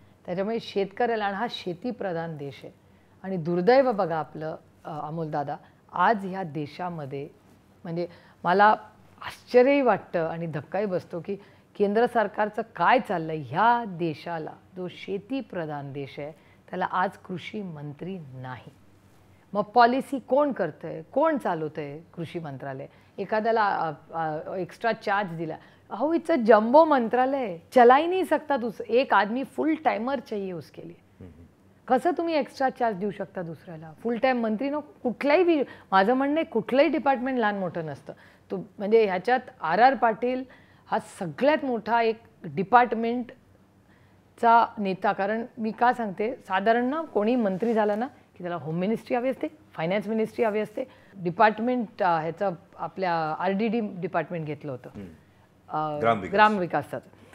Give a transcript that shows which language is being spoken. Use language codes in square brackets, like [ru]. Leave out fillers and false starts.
[mr] त्याच्यामुळे शेतकऱ्याला, आणि हा शेतीप्रधान देश आहे, आणि दुर्दैव बघा आपलं अमोलदादा, आज ह्या देशामध्ये म्हणजे मला आश्चर्यही वाटतं आणि धक्काही बसतो की केंद्र सरकारचं काय चाललं आहे. ह्या देशाला, जो शेतीप्रधान देश आहे, त्याला आज कृषी मंत्री नाही. मग पॉलिसी कोण करतं आहे, कोण चालवतं आहे? कृषी मंत्रालय. एखाद्याला एक्स्ट्रा चार्ज दिला, अहो [en] it's a jumbo [mr] मंत्रालय, [hi] चला ही नहीं सकता. एक आदमी फुल टाइमर चाहिए उसके लिए. [mr] कसं तुम्ही एक्स्ट्रा चार्ज देऊ शकता दुसऱ्याला? फुल टाईम मंत्री नको. कुठलाही, माझं म्हणणं आहे कुठलंही डिपार्टमेंट लहान मोठं नसतं. तो म्हणजे ह्याच्यात आर पाटील हा सगळ्यात मोठा एक डिपार्टमेंटचा नेता. कारण मी का सांगते, साधारण ना कोणी मंत्री झाला ना की त्याला होम मिनिस्ट्री हवी असते, फायनान्स मिनिस्ट्री हवी असते, डिपार्टमेंट ह्याचं आपल्या RDD डिपार्टमेंट घेतलं होतं, ग्रामविकासाचं.